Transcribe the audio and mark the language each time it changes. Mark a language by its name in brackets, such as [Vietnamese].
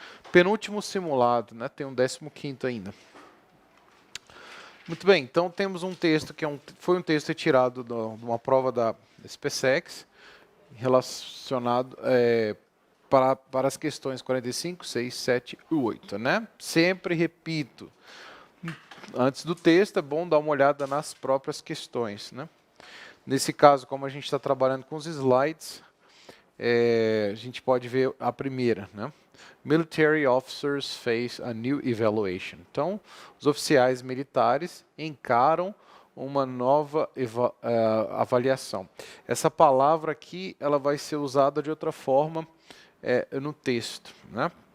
[Portuguese] Penúltimo simulado, né? Tem um 15º ainda. Muito bem, então temos um texto que foi um texto retirado de uma prova da SpaceX, relacionado para as questões 45, 6, 7 e 8, né? Sempre repito, antes do texto é bom dar uma olhada nas próprias questões, né? Nesse caso, como a gente está trabalhando com os slides, a gente pode ver a primeira, né? [English] Military officers face a new evaluation. [Portuguese] Então, os oficiais militares encaram uma nova avaliação. Essa palavra aqui, ela vai ser usada de outra forma no texto, né?